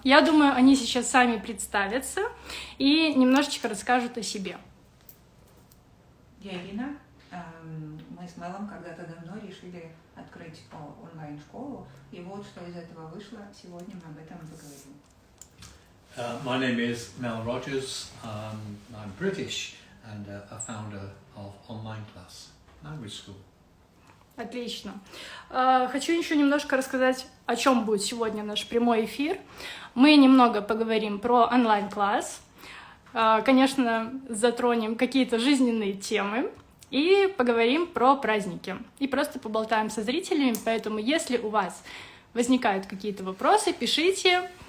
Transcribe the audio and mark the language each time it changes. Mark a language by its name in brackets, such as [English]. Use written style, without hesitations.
[Russian] Я думаю, они сейчас сами представятся и немножечко расскажут о себе. Я Ирина. Мы с Мелом когда-то давно решили открыть онлайн-школу, и вот что из этого вышло. Сегодня мы об этом поговорим. [English] My name is Mel Rogers. I'm British and a founder of Online Class Mелом. [Russian] Отлично. Хочу еще немножко рассказать, о чем будет сегодня наш прямой эфир. Мы немного поговорим про онлайн-класс. Конечно, затронем какие-то жизненные темы и поговорим про праздники. И просто поболтаем со зрителями, поэтому если у вас возникают какие-то вопросы, пишите.